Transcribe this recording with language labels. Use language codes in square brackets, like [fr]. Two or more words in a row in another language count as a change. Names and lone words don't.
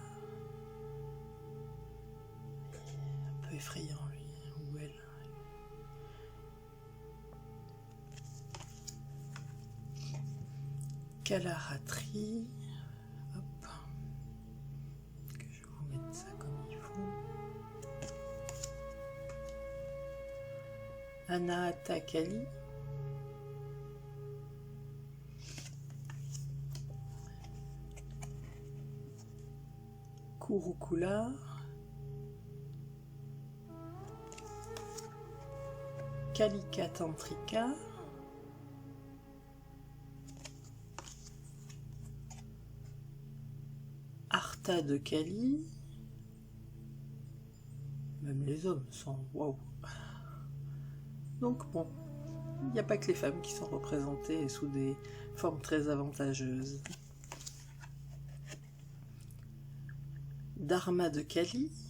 [fr] Un peu effrayant lui, ou elle. Kalaratri. Hop. Que je vais vous mettre ça comme il faut. Anahata Kali. Kurukula. Kalika Tantrika. Artha de Kali. Même les hommes sont waouh. Donc bon, il n'y a pas que les femmes qui sont représentées sous des formes très avantageuses. Dharma de Kali.